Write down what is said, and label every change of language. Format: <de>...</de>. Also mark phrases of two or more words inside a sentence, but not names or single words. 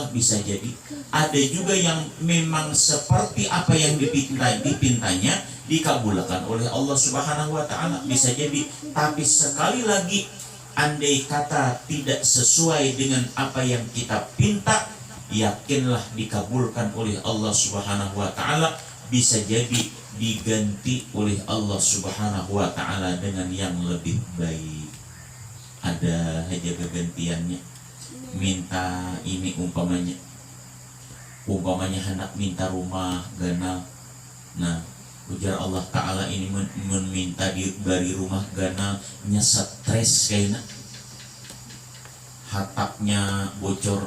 <id>Bisa jadi ada juga yang memang seperti apa yang dipintanya dikabulkan oleh Allah</id> <ar>سبحانه وتعالى,</ar> <id>bisa jadi, tapi sekali lagi andai kata tidak sesuai dengan apa yang kita pinta, yakinlah dikabulkan oleh Allah</id> <ar>سبحانه وتعالى,</ar> <id>bisa jadi diganti oleh Allah</id> <ar>سبحانه وتعالى</ar> <id>dengan yang lebih baik. Ada aja kegantiannya.</id> <bjn>Minta ini umpamanya hendak minta rumah ganal. Nah, ujar Allah ta'ala ini meminta dari rumah ganal nya stres kayaknya, hatapnya bocor,</bjn>